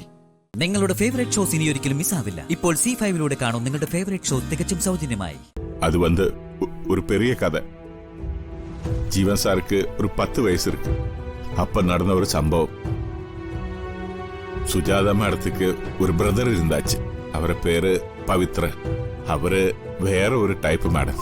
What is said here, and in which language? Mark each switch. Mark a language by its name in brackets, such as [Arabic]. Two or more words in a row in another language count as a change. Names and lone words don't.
[Malayalam] നിങ്ങളുടെ [English] favourite shows [Malayalam] ഇനി ഒരിക്കലും മിസ്സാവില്ല. ഇപ്പോൾ C5 കാണും നിങ്ങളുടെ [English] favourite show [Malayalam] തികച്ചും സൗജന്യമായി. [Tamil] அது ஒரு பெரிய கதை. ஜீவன் சாருக்கு ஒரு 10 வயசு இருக்கு. அப்ப நடந்த ஒரு சம்பவம். சுஜாதா மேடத்துக்கு ஒரு பிரதர் இருந்தாச்சு. அவர பேரு பவித்ர. அவரு வேற ஒரு டைப் மேடம்.